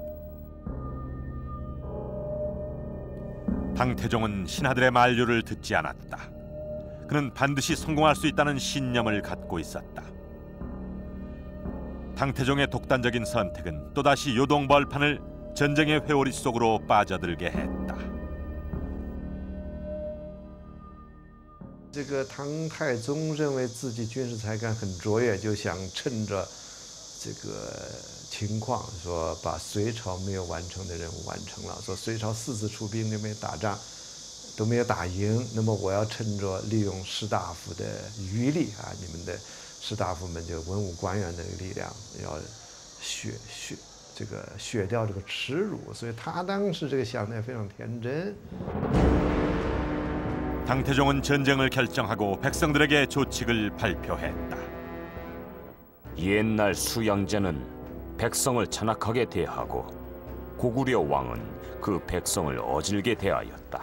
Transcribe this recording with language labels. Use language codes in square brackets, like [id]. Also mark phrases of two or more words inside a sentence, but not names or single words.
[ko] 당태종은 신하들의 만류를 듣지 않았다. 그는 반드시 성공할 수 있다는 신념을 갖고 있었다. 당태종의 독단적인 선택은 또다시 요동 벌판을 전쟁의 회오리 속으로 빠져들게 했다. [zh] 这个唐太宗认为自己军事才干很卓越，就想趁着这个情况，说把隋朝没有完成的任务完成了。说隋朝4次出兵都没打仗，都没有打赢，那么我要趁着利用士大夫的余力啊，你们的士大夫们就文武官员的力量，要削掉这个耻辱。所以他当时这个想的非常天真。 [ko] 당태종은 전쟁을 결정하고 백성들에게 조칙을 발표했다. 옛날 수양제는 백성을 잔악하게 대하고 고구려 왕은 그 백성을 어질게 대하였다.